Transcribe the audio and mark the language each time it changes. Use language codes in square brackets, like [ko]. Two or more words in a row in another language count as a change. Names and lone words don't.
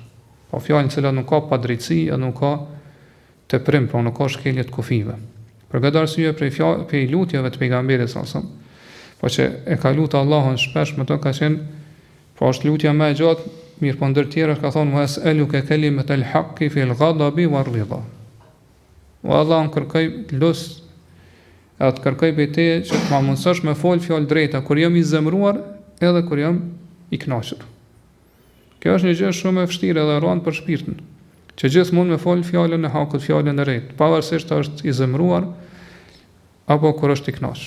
[sq] Po fjalë që nuk ka padrejtësi, nuk ka teprim, po nuk ka shkelje të kufive. Për këtë arsye prej lutjeve të pejgamberit [ar] صلى الله عليه وسلم, [sq] po që e ka lutur Allahun shpesh me to ka qenë, po është lutja më e gjatë, mirë po ndër tjera ka thonë [ar] وأسألك كلمة الحق في الغضب والرضا. [sq] O Allah, kërkoj lus atë kërkoj për te që të ma mundësosh me fol fjalë drejta kur jam i zemruar edhe kur jam i kënaqur. Kjo është një gjë shumë e vështirë edhe rënd për shpirtin, që gjithmonë me fol fjalën e hakut, fjalën e drejtë, pavarësisht është i zemruar apo kur është i kënaqur.